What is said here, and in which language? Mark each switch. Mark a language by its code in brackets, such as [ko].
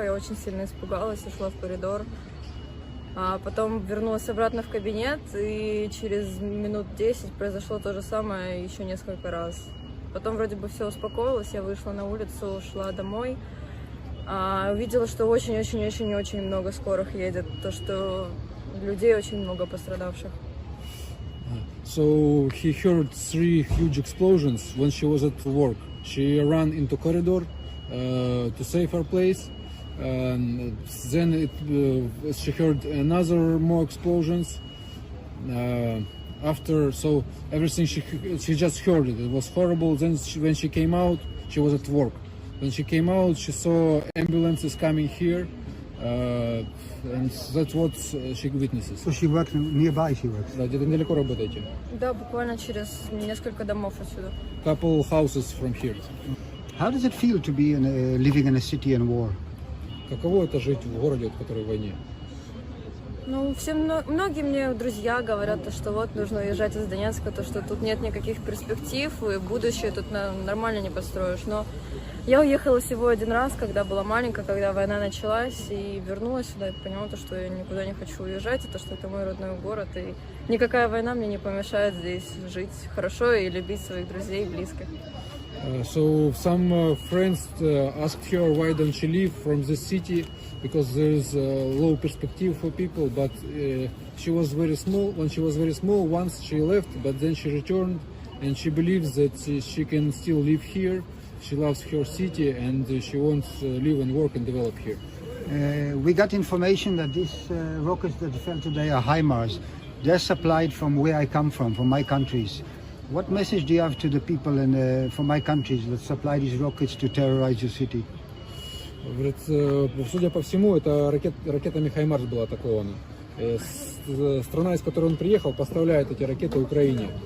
[ru] Я очень сильно испугалась, ушла в коридор. А потом вернулась обратно в кабинет, и через минут 10 произошло то же самое еще несколько раз. Потом вроде бы все успокоилось, я вышла на улицу, шла домой. Увидела, что очень-очень-очень-очень много скорых едет, то, что людей очень много пострадавших. [en] So he heard 3 huge explosions when she was at work. She ran into corridor to save her place. And then she heard another more explosions. So everything she just heard it. It was horrible. Then when she came out, she was at work. When she came out, she saw ambulances coming here, and that's what she witnesses. So she works nearby. She works. [ru] Да, где-то недалеко работаете? Да, буквально через несколько домов отсюда. [en] Couple houses from here. How does it feel to be living in a city in war? [ru] Каково это жить в городе, который в войне? Ну, многие мне друзья говорят, что вот нужно уезжать из Донецка, то, что тут нет никаких перспектив, и будущее тут нормально не построишь. Но я уехала всего один раз, когда была маленькая, когда война началась, и вернулась сюда, и поняла, что я никуда не хочу уезжать, и то, что это мой родной город, и никакая война мне не помешает здесь жить хорошо и любить своих друзей и близких. [en] So some friends asked her why don't she leave from this city because there is low perspective for people, but she was very small. When she was very small, once she left, but then she returned, and she believes that she can still live here. She loves her city, and she wants to live and work and develop here. We got information that these rockets that fell today are HIMARS. They're supplied from where I come from my countries. What message do you have to the people from my countries that supply these rockets to terrorize your city? [ru] Говорит, судя по всему, это ракетами «Хаймарс» была атакована. Страна, из которой он приехал, поставляет эти ракеты Украине.